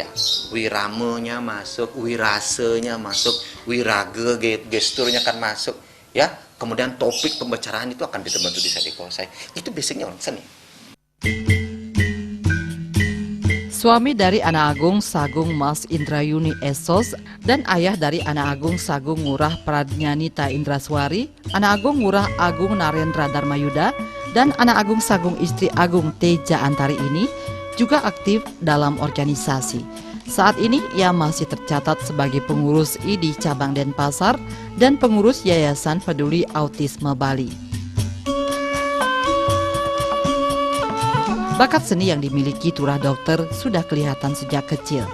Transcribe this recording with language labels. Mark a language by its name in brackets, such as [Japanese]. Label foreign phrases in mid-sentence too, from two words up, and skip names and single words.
[Indonesian] Wiramenya masuk, wirasenya masuk, wirage gesturnya akan masuk, ya. Kemudian topik pembicaraan itu akan betul-betul bisa dikuasai. Itu basicnya orang seni. Suami dari Anak Agung Sagung Mas Indrayuni Esos dan ayah dari Anak Agung Sagung Ngurah Pradnyanita Indraswari, Anak Agung Ngurah Agung Narendra Dharmayuda, dan Anak Agung Sagung Istri Agung Teja Antari ini juga aktif dalam organisasi. Saat ini ia masih tercatat sebagai pengurus ID Cabang Denpasar dan pengurus Yayasan Peduli Autisme Bali. Bakat seni yang dimiliki Turah Dokter sudah kelihatan sejak kecil.